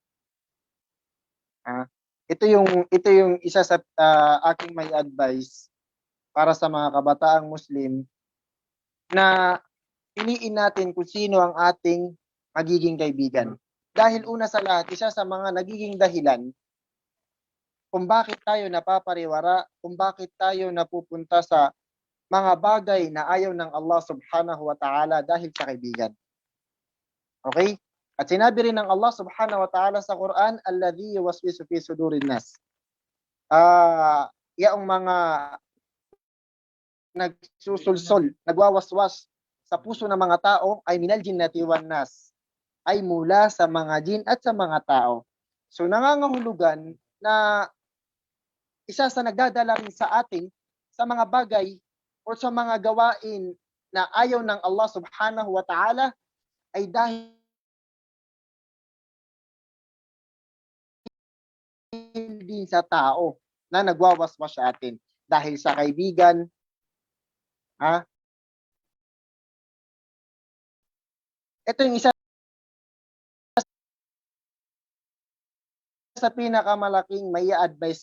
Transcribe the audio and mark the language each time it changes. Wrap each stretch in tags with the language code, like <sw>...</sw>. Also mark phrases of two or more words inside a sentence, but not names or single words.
<tl>Ito yung isa sa aking may advice para sa mga kabataang Muslim na piliin natin kung sino ang ating magiging kaibigan. Dahil una sa lahat, isa sa mga nagiging dahilan kung bakit tayo napapariwara, kung bakit tayo napupunta sa mga bagay na ayaw ng Allah</tl> <ar>سبحانه وتعالى</ar> <tl>dahil sa kaibigan. Okay? At sinabi rin ng Allah</tl> <ar>سبحانه وتعالى</ar> <tl>sa Quran,</tl> <ar>الذي يوسوس في صدور الناس.</ar> <tl>Yaong mga nagsusulsol, nagwawaswas sa puso ng mga tao ay</tl> <ar>من الجنة والناس,</ar> <tl>ay mula sa mga jin at sa mga tao. So nangangahulugan na isa sa nagdadala rin sa atin sa mga bagay o sa mga gawain na ayaw ng Allah</tl> <ar>سبحانه وتعالى</ar> <tl>ay dahil din sa tao na nagwawaswas sa atin. Dahil sa kaibigan, ito yung isa sa pinakamalaking may advice</tl>